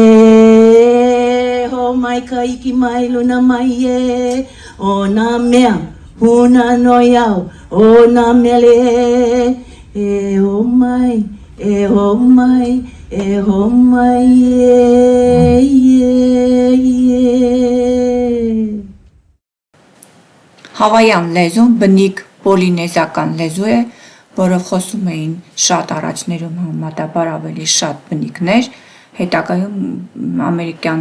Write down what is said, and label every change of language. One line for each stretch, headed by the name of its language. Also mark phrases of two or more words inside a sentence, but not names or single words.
Hawaiian: kaiki mai luna mai e o na mea huna no yao o na mele e ho mai e ho mai e ho mai
Armenian: Հավայան լեզուն բնիկ պոլինեզիական լեզու է, որով խոսում էին շատ առաջներում համեմատաբար ավելի շատ բնիկներ, հետագայում ամերիկյան